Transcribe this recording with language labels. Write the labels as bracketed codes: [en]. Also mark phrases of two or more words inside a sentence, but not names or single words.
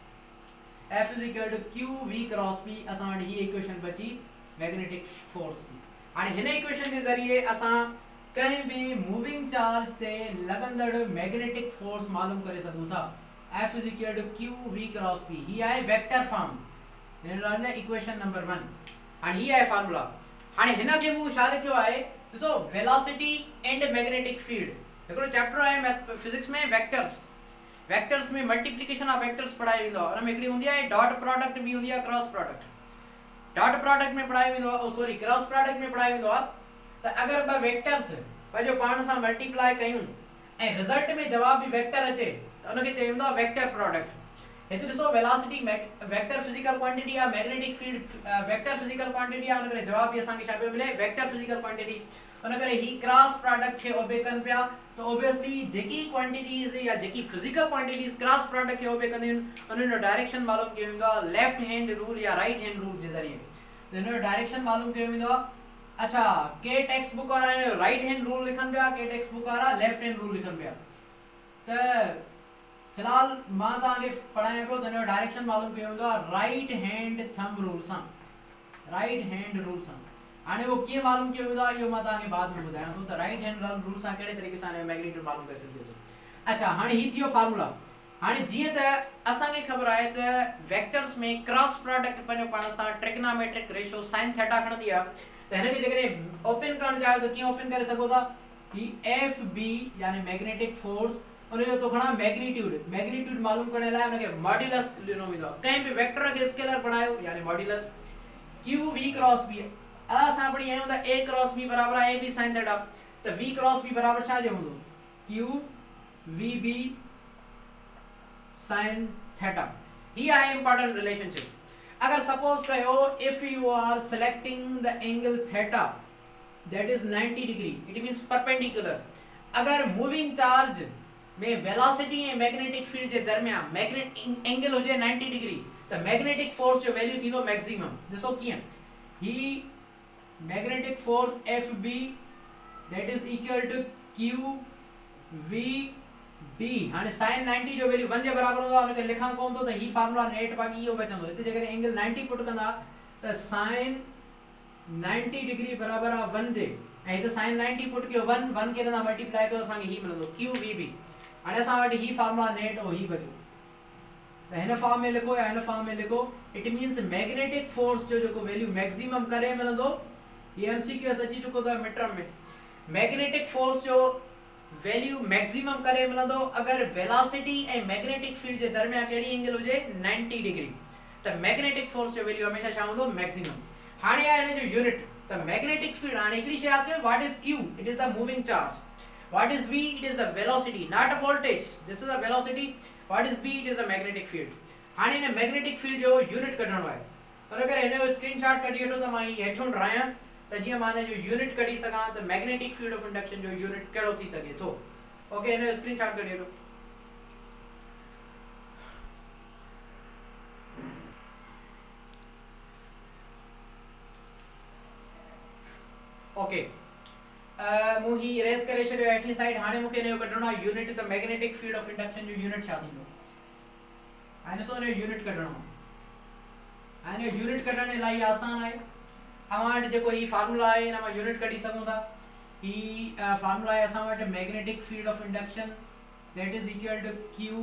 [en] F is equal to Q V cross P [sd] असां वटि ही इक्वेशन बची [en] magnetic force [sd] की हाणे हिन इक्वेशन जे ज़रिए असां कंहिं भी [en] moving charge [sd] ते लॻंदड़ [en] magnetic force [sd] मालूम करे सघूं था [en] F is equal to Q V cross P [sd] ही आहे [en] vector form [sd] हिन लाइ [en] equation number [sd] 1 हाणे ही आहे फार्मूला हाणे हिन खे मूं छा लिखियो आहे ॾिसो [en] velocity and magnetic field [sd] हिकिड़ो चैप्टर आहे फिजिक्स में वेक्टर्स में [en] multiplication of vectors [sd] पढ़ाई वेंदो आहे उन में हिकिड़ी हूंदी आहे [en] dot product [sd] भी हूंदी आहे [en] cross product dot product [sd] में पढ़ाई वेंदो आहे सॉरी [en] cross product [sd] में पढ़ाई वेंदो आहे त अगर ॿ वेक्टर्स पंहिंजो पाण सां मल्टीप्लाई कयूं ऐं रिजल्ट में जवाब भी वेक्टर अचे त उनखे चई वेंदो आहे [en] vector product [sd] हिते ॾिसो [en] velocity vector physical quantity [sd] आहे [en] magnetic field vector physical quantity [sd] आहे उन करे जवाब भी असांखे छा पियो मिले [en] vector physical quantity [sd] उन करे ही [en] cross product [sd] खे ओबे कनि पिया तो ऑब्वियसली जेकी क्वांटिटीज या जेकी [en] physical quantities cross product [sd] खे ओबे कंदियूं उन्हनि जो डायरेक्शन मालूम कयो वेंदो आहे [en] left hand rule [sd] या [en] right hand rule [sd] जे ज़रिए हिन जो डायरेक्शन मालूम कयो वेंदो आहे अच्छा के [en] text book [sd] वारा [en] right hand rule [sd] लिखनि पिया के [en] text book [sd] वारा [en] left hand rule [sd] लिखनि पिया त फिलहाल मां तव्हांखे पढ़ायां पियो त हिन जो डायरेक्शन मालूम कयो वेंदो आहे [en] right hand thumb rule [sd] सां [en] right hand rule [sd] सां हाणे वो कीअं मालूम कयो वेंदो आहे इहो मां तव्हांखे बाद में ॿुधायां थो त [en] right hand rule [sd] सां कहिड़े तरीक़े सां मैग्नीट्यूड मालूम करे सघिजे थो अच्छा हाणे ही थियो फार्मूला हाणे जीअं त असांखे ख़बर आहे त वेक्टर्स में [en] cross product [sd] पंहिंजो पाण सां [en] trigonometric ratio sin theta [sd] खणंदी आहे त हिन खे जेकॾहिं ओपन करणु चाहियो त कीअं ओपन करे सघो था ही एफ बी यानी [en] magnetic force [sd] उनजो तो खणा मैग्नीट्यूड मालूम करण लाइ उनखे मॉड्यूलस ॾिनो वेंदो आहे कंहिं बि वेक्टर खे स्केलर बणायो यानी मॉड्यूलस [en] q v cross b [sd] असां पढ़ी आहियूं त [en] a cross b [sd] बराबर आहे [en] a b sine theta [sd] त [en] v cross b [sd] बराबर छा जो हूंदो [en] q v b sine theta [sd] ही आहे [en] important relationship [sd] अगर सपोज कयो [en] if you are selecting the angle theta that is 90 degree it means perpendicular [sd] अगर [en] moving charge [sd] में वेलोसिटी ऐं [en] magnetic field [sd] जे दरमियान [en] magnetic angle [sd] हुजे 90 डिग्री त [en] magnetic force [sd] जो वैल्यू थींदो मैक्सिमम ॾिसो कीअं ही [en] magnetic force F B that is equal to q v b [sd] हाणे साइन 90 जो वैल्यू 1 जे बराबर हूंदो आहे उनखे लिखण कोन थो त ही फार्मूला नेट बाक़ी इहो बचंदो हिते जेकर एंगल 90 पुट कंदा त साइन 90 डिग्री बराबर आ 1 जे ऐं हिते sin 90 पुट कयो 1 के ना मल्टीप्लाई कयो असांखे ही मिलंदो QVB हाणे असां वटि ही फार्मूला नेट और ही बचो त हिन फॉर्म में लिखो या हिन फॉर्म में लिखो [en] it means magnetic force [sd] जो जेको वैल्यू मैक्सिमम करे मिलंदो ये एमसीक्यू अची चुको था मिड-टर्म में [en] magnetic force [sd] जो वैल्यू मैक्सिमम करे मिलंदो अगर वेलोसिटी ऐं [en] magnetic field [sd] जे दरमियान केड़ी एंगल हुजे 90 डिग्री त [en] magnetic force [sd] जो वैल्यू हमेशा छा हूंदो मैक्सिमम हाणे आहे हिन जो यूनिट त [en] magnetic field [sd] हाणे हिकड़ी शय याद कयो [en] what is q it is the moving charge what is v it is the velocity not a voltage this is the velocity what is v it is the magnetic field [sd] हाणे हिन [en] magnetic field [sd] जो यूनिट कढणो आहे पर अगर हिन जो स्क्रीनशॉट कढी वठो त मां ही हेठों ठाहियां त जीअं मां हिन जो यूनिट कढी सघां त [en] magnetic field of induction [sd] जो यूनिट कहिड़ो थी सघे थो ओके हिन जो स्क्रीनशॉट कढी वठो ओके मु ही इरेज करे छॾियो हेठली साइड हाणे मूंखे हिन जो कढणो आहे यूनिट त [en] magnetic field of induction [sd] जो यूनिट छा थींदो हाणे सो हिन जो यूनिट कढणो आहे हाणे यूनिट कढण इलाही आसान आहे अवां वटि जेको ही फार्मूला आहे हिन मां यूनिट कढी सघूं था ही फार्मूला आहे असां वटि [en] magnetic field of induction that is equal to q